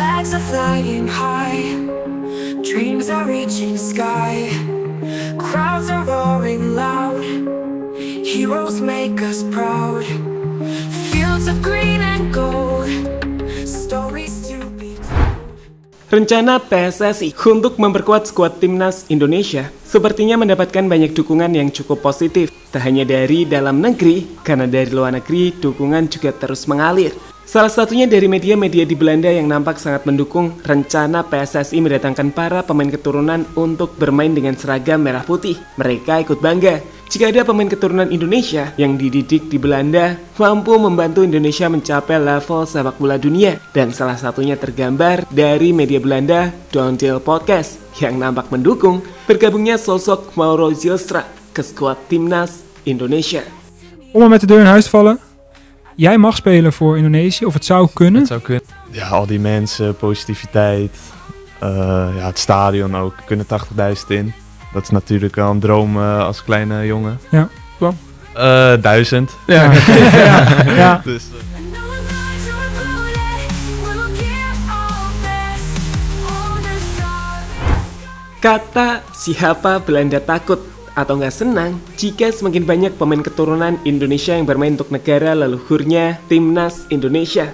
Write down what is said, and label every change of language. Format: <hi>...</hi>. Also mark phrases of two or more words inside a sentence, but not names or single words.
<en>Flags are flying high, dreams are reaching sky, crowds are roaring loud, heroes make us proud, fields of green and gold, stories to be told.</en> <id>Rencana PSSI untuk memperkuat skuad timnas Indonesia sepertinya mendapatkan banyak dukungan yang cukup positif. Tak hanya dari dalam negeri, karena dari luar negeri dukungan juga terus mengalir. Salah satunya dari media-media di Belanda yang nampak sangat mendukung rencana PSSI mendatangkan para pemain keturunan untuk bermain dengan seragam merah putih. Mereka ikut bangga jika ada pemain keturunan Indonesia yang dididik di Belanda mampu membantu Indonesia mencapai level sepak bola dunia. Dan salah satunya tergambar dari media Belanda, Downhill Podcast, yang nampak mendukung bergabungnya sosok Mauro Zylstra ke skuad timnas Indonesia.</id> <nl>Om maar met de deur in huis te vallen. Jij mag spelen voor Indonesië, of het zou kunnen. Het zou kunnen. Ja, al die mensen, positiviteit. Ja, het stadion ook. Er kunnen 80.000 in. Dat is natuurlijk wel een droom als kleine jongen. Ja. Kwam? 1000. Ja. Ja. Dus,</nl> <id>Kata siapa Belanda takut atau nggak senang jika semakin banyak pemain keturunan Indonesia yang bermain untuk negara leluhurnya timnas Indonesia.</id>